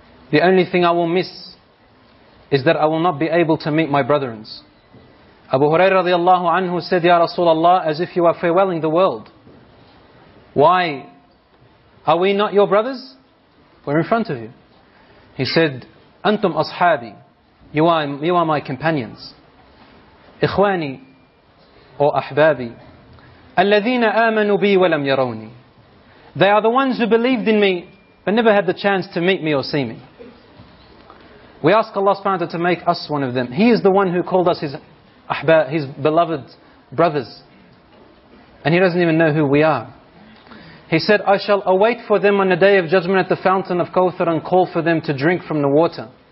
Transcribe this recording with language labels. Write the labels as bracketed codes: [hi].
[en] The only thing I will miss is that I will not be able to meet my brethren. Abu Hurairah radiallahu anhu said, Ya Rasulullah, as if you are farewelling the world. Why? Are we not your brothers? We're in front of you. He said, [ar] أنتم أصحابي. [en] You are my companions. [ar] إخواني [en] or [ar] أحبابي. الذين آمنوا بي ولم يروني. [en] They are the ones who believed in me but never had the chance to meet me or see me. We ask Allah subhanahu wa ta'ala to make us one of them. He is the one who called us his ahbab, his beloved brothers. And He doesn't even know who we are. He said, I shall await for them on the day of judgment at the fountain of Kawthar and call for them to drink from the water.